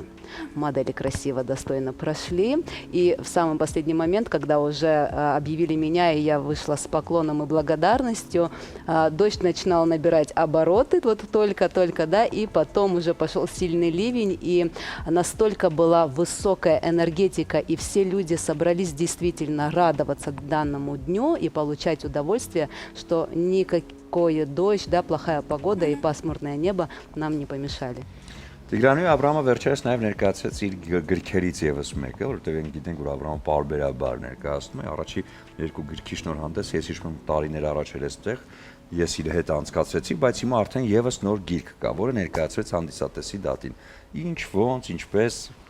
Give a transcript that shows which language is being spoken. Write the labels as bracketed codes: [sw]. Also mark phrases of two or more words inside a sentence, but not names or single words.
[ru] Модели красиво, достойно прошли. И в самый последний момент, когда уже объявили меня, и я вышла с поклоном и благодарностью, дождь начинал набирать обороты, вот только-только, да, и потом уже пошел сильный ливень, и настолько была высокая энергетика, и все люди собрались действительно радоваться данному дню и получать удовольствие, что никакой дождь, да, плохая погода и пасмурное небо нам не помешали. [hy] Տիգրանի Աբրամը վերջերս նաև ներկայացրեց իր գրքերից եւս մեկը, որովհետեւ մենք գիտենք, որ Աբրամը պարբերաբար ներկայացնում է առաջի երկու գրքի շնորհանդես, ես հիշում եմ տարիներ առաջ էր այստեղ, ես իր հետ անցկացրեցի, բայց հիմա արդեն եւս նոր գիրք կա, որը ներկայացրեց հանդիսատեսի դատին։ Ինչ, ոնց, ինչպես